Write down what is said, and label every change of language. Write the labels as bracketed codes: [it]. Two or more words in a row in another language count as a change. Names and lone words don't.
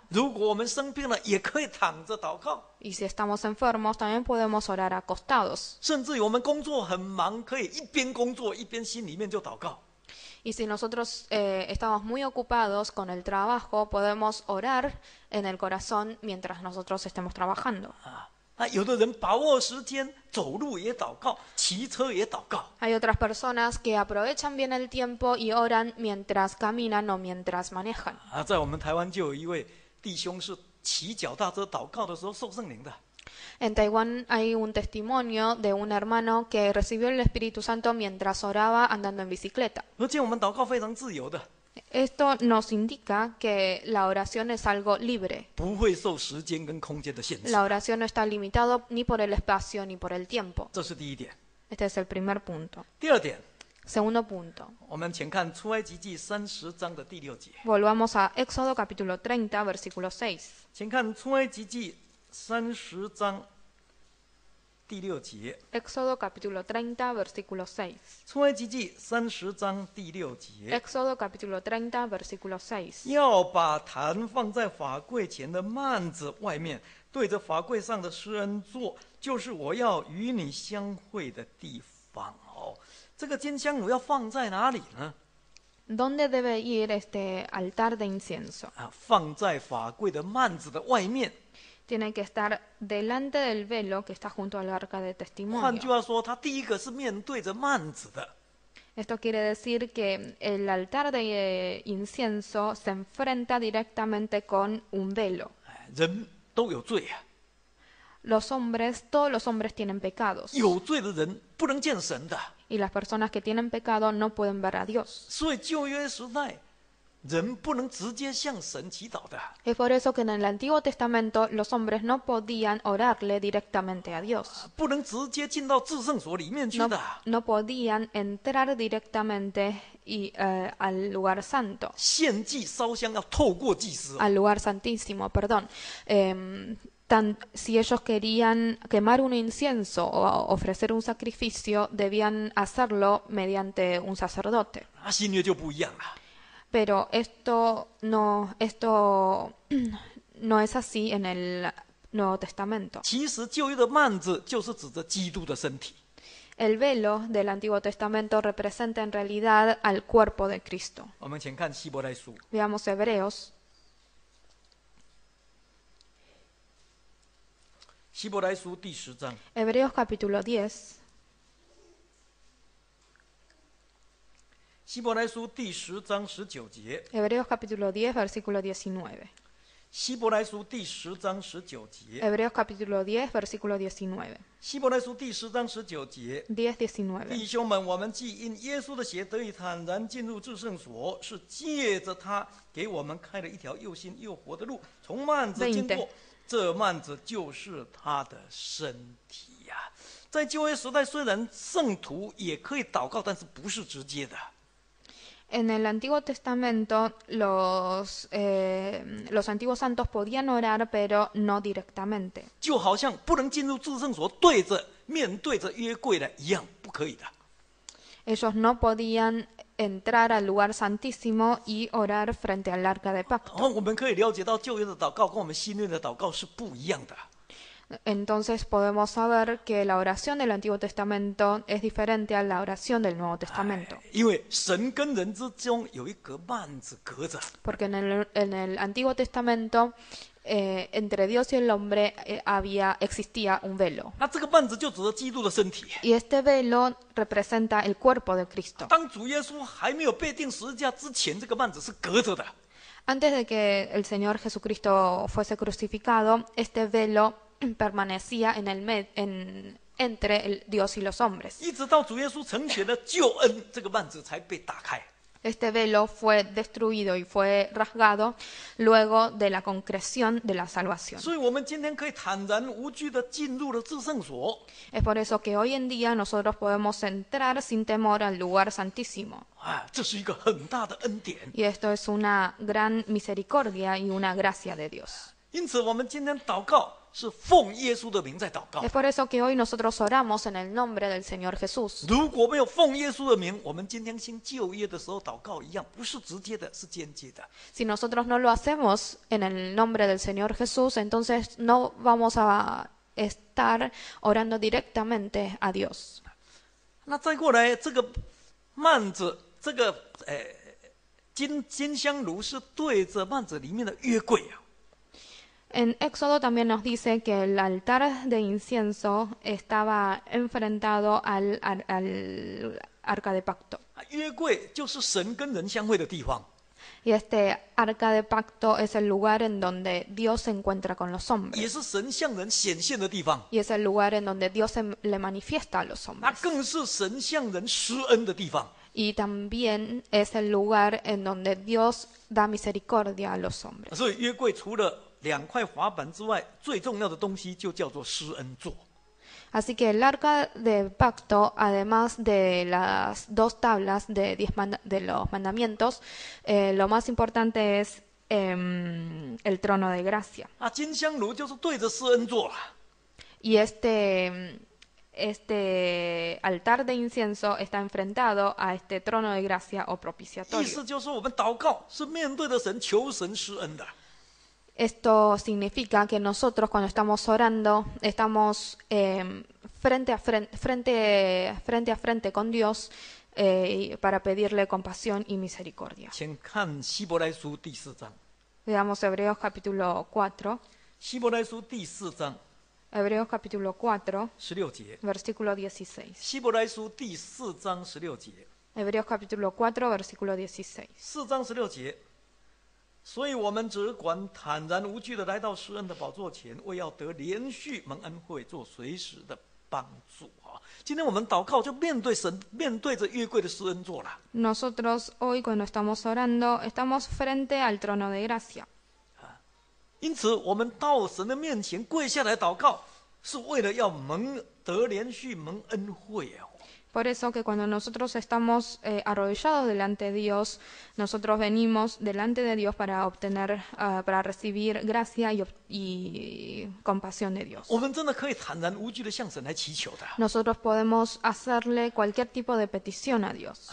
[zh] 如果我们生病了，也可以躺着祷告。 [es] Y si estamos enfermos, también podemos orar acostados. [zh] 甚至于我们工作很忙，可以一边工作一边心里面就祷告。 [es] Y si nosotros estamos muy ocupados con el trabajo, podemos orar en el corazón mientras nosotros estemos trabajando. [zh] 有的人把握时间，走路也祷告，骑车也祷告。 [es] Hay otras personas que aprovechan bien el tiempo y oran mientras caminan o mientras manejan. [zh] 在我们台湾就有一位弟兄是骑脚踏车祷告的时候受圣灵的。 [es] En Taiwán hay un testimonio de un hermano que recibió el Espíritu Santo mientras oraba andando en bicicleta. [zh] 而且我们祷告非常自由的， [es] Esto nos indica que la oración es algo libre. [zh] 不会受时间跟空间的限制。 [es] La oración no está limitado ni por el espacio ni por el tiempo. [zh] 这是第一点。 [es] Este es el primer punto. [zh] 第二点， [es] Segundo punto. [zh] 我们请看出埃及记30章的第6节。 [es] Volvamos a Éxodo capítulo 30, versículo 6. [zh] 请看出埃及记30章第6节。 [es] Éxodo capítulo 30, versículo 6. [zh] 出埃及记30章第6节。 [es] Éxodo capítulo 30, versículo 6. [zh] 要把坛放在法柜前的幔子外面，对着法柜上的施恩座，就是我要与你相会的地方。这个金香炉要放在哪里呢？ [es] ¿Dónde debe ir este altar de incienso? [zh] 放在法柜的幔子的外面。 [es] Tiene que estar delante del velo que está junto al arca de [zh] 换句 [es] testimonio. [zh] 话说，它第一个是面对着幔子的。 [es] Esto quiere decir que el altar de incienso se enfrenta directamente con un velo. [zh] 人都有罪啊， [es] Todos los hombres tienen pecados. [zh] 有罪的人不能见神的。 [es] Y las personas que tienen pecado no pueden ver a Dios. [zh] 所以旧约时代，人不能直接向神祈祷的。 [es] Es por eso que en el Antiguo Testamento los hombres no podían orarle directamente a Dios. [zh] 不能直接进到至圣所里面去 [es] No, [zh] 的。 [es] no podían entrar directamente al lugar santo, [zh] 献祭烧香要透过祭司。 [es] al lugar santísimo, perdón. Si ellos querían quemar un incienso o ofrecer un sacrificio, debían hacerlo mediante un sacerdote. [zh] 新约就不一样了。 [es] Pero esto no es así en el Nuevo Testamento. [zh] 其实旧约的幔子就是指着基督的身体。 [es] El velo del Antiguo Testamento representa en realidad al cuerpo de Cristo. [zh] 我们请看希伯来书， [es] Veamos Hebreos, [zh] 希伯来书第10章， [es] Hebreos capítulo 10, [zh] 希伯来书第10章19节， [es] Hebreos capítulo 10, versículo 19. [zh] 希伯来书第10章19节， [es] Hebreos capítulo 10, versículo 19. [zh] 希伯来书第10章19节。 [es] 10, 19. [zh] 弟兄们，我们既因耶稣的血得以坦然进入至圣所，是借着他给我们开了一条又新又活的路，从幔子经过。这幔子就是他的身体呀。在旧约时代，虽然圣徒也可以祷告，但是不是直接的。 [es] En el Antiguo Testamento los antiguos santos podían orar, pero no directamente. [zh] 就好像不能进入至圣所面对着约柜的一样，不可以的。 [es] Ellos no podían entrar al lugar santísimo y orar frente al arca de pacto. [zh] 我们可以了解到旧约的祷告跟我们新约的祷告是不一样的。 [es] Entonces podemos saber que la oración del Antiguo Testamento es diferente a la oración del Nuevo Testamento. [zh] 因为神跟人之中有一个幔子隔着。 [es] Porque en el Antiguo Testamento entre Dios y el hombre existía un velo. [zh] 那这个幔子就指着基督的身体。 [es] Y este velo representa el cuerpo de Cristo. [zh] 当主耶稣还没有被钉十字架之前，这个幔子是隔着的。 [es] Antes de que el Señor Jesucristo fuese crucificado, este velo permanecía entre Dios y los hombres. [zh] 一直到主耶稣成全了救恩，这个幔子才被打开。 [es] Este velo fue destruido y fue rasgado luego de la concreción de la salvación. [zh] 所以我们今天可以坦然无惧地进入了至圣所。 [es] Es por eso que hoy en día nosotros podemos entrar sin temor al lugar santísimo. [zh] 这是一个很大的恩典。 [es] Y esto es una gran misericordia y una gracia de Dios. [zh] 因此，我们今天祷告是奉耶稣的名在祷告。 [es] Es por eso que hoy nosotros oramos en el nombre del Señor Jesús. [zh] 如果没有奉耶稣的名，我们今天新旧约的时候祷告一样，不是直接的，是间接的。 [es] Si nosotros no lo hacemos en el nombre del Señor Jesús, entonces no vamos a estar orando directamente a Dios. [zh] 那再过来，这个幔子，这个金香炉是对着幔子里面的约柜啊。 [es] En Éxodo también nos dice que el altar de incienso estaba enfrentado al arca de pacto. [zh] 约柜就是神跟人相会的地方， [es] Y este arca de pacto es el lugar en donde Dios se encuentra con los [zh] 也 [es] hombres. [zh] 是神向人显现的地方， [es] Y es el lugar en donde Dios le manifiesta a los [zh] 那 [es] hombres. [zh] 更是神向人施恩的地方。 [es] Y también es el lugar en donde Dios da misericordia a los hombres. [zh] 所以约柜除了2块滑板之外，最重要的东西就叫做施恩座。 [es] Así que el arca de pacto, además de las 2 tablas de los mandamientos, lo más importante es el trono de gracia. [zh] 啊，金香炉就是对着施恩座啦。 [es] Y este altar de incienso está enfrentado a este trono de gracia o [zh] 意 [es] propiciatorio. [zh] 思就是说，我们祷告是面对着神，求神施恩的。 [es] Esto significa que nosotros cuando estamos orando estamos frente a frente con Dios para pedirle compasión y misericordia. [zh] 请看希伯来书第4章， [es] Veamos Hebreos capítulo 4, [zh] 希伯来书第4章 [es] Hebreos capítulo 4, [zh] 16 节， [es] versículo 16. [zh] 希伯来书第4章16节， [es] Hebreos capítulo 4, versículo 16. [zh] 4 章16节。所以我们只管坦然无惧的来到施恩的宝座前，为要得连续蒙恩惠，做随时的帮助啊！今天我们祷告就面对神，面对着约柜的施恩座了。 [es] Nosotros hoy cuando estamos orando estamos frente al trono de gracia. [zh] 因此，我们到神的面前跪下来祷告，是为了要得连续蒙恩惠啊！ [es] Por eso que cuando nosotros estamos arrodillados delante de Dios, nosotros venimos delante de Dios para obtener, para recibir gracia y compasión de Dios. [zh] 我们真的可以坦然无惧的向神来祈求的， [es] Nosotros podemos hacerle cualquier tipo de petición a Dios,